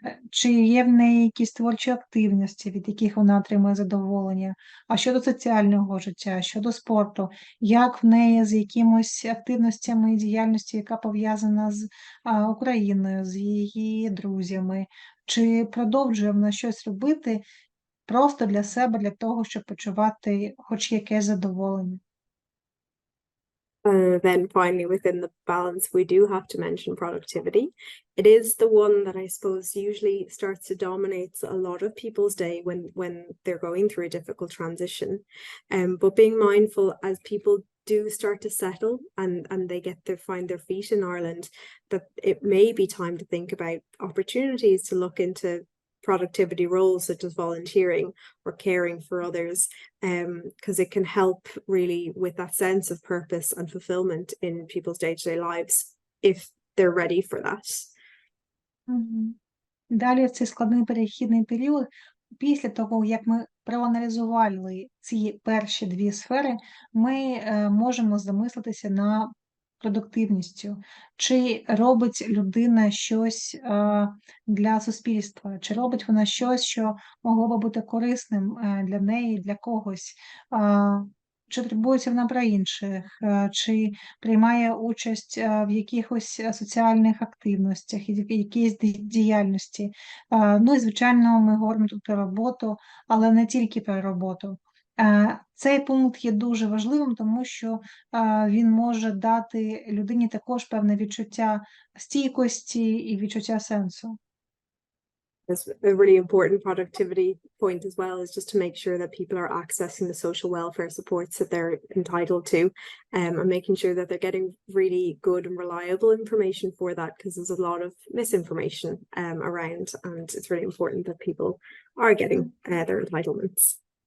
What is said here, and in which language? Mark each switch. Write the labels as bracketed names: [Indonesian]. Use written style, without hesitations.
[Ukrainian] Чи є в неї якісь творчі активності, від яких вона отримує задоволення, а щодо соціального життя, щодо спорту, як в неї з якимось активностями і діяльністю, яка пов'язана з Україною, з її друзями, чи продовжує вона щось робити просто для себе, для того, щоб почувати хоч якесь задоволення. [English] Then finally, within the balance, we do have to mention productivity. It is the one that I suppose usually starts to dominate a lot of people's day when they're going through a difficult transition. But being mindful as people do start to settle and they find their feet in Ireland, that it may be time to think about opportunities to look into productivity roles such as volunteering or caring for others, because it can help really with that sense of purpose and fulfillment in people's day-to-day lives if they're ready for that. Мгм. [Ukrainian] Далі в цей складний перехідний період, після того, як ми проаналізували ці перші дві сфери, ми можемо замислитися над продуктивністю. Чи робить людина щось для суспільства, чи робить вона щось, що могло би бути корисним для неї, для когось, чи турбується вона про інших, чи приймає участь в якихось соціальних активностях, якійсь діяльності. Ну і, звичайно, ми говоримо тут про роботу, але не тільки про роботу. Цей пункт є дуже важливим, тому що він може дати людині також певне відчуття стійкості і відчуття сенсу. [English] It's a really important productivity point as well, is just to make sure that people are accessing the social welfare supports that they're entitled to, and making sure that they're getting really good and reliable information for that, because there's a lot of misinformation around, and it's really important that people are getting their entitlements.